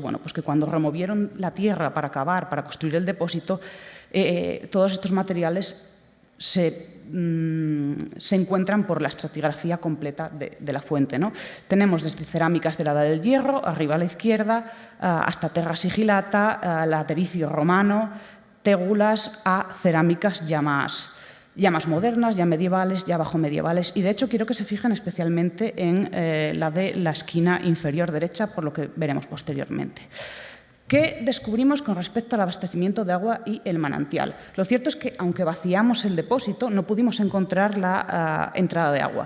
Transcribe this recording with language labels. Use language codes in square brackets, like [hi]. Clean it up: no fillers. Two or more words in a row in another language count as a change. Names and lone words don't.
[es] Bueno, pues que cuando removieron la tierra para cavar, para construir el depósito, todos estos materiales se encuentran por la estratigrafía completa de la fuente, ¿no? Tenemos desde cerámicas de la Edad del Hierro, arriba a la izquierda, hasta [la] terra sigilata, [es] latericio romano, tégulas, a cerámicas ya más modernas, ya medievales, ya bajo medievales. Y, de hecho, quiero que se fijen especialmente en la de la esquina inferior derecha, por lo que veremos posteriormente. ¿Qué descubrimos con respecto al abastecimiento de agua y el manantial? Lo cierto es que, aunque vaciamos el depósito, no pudimos encontrar la entrada de agua.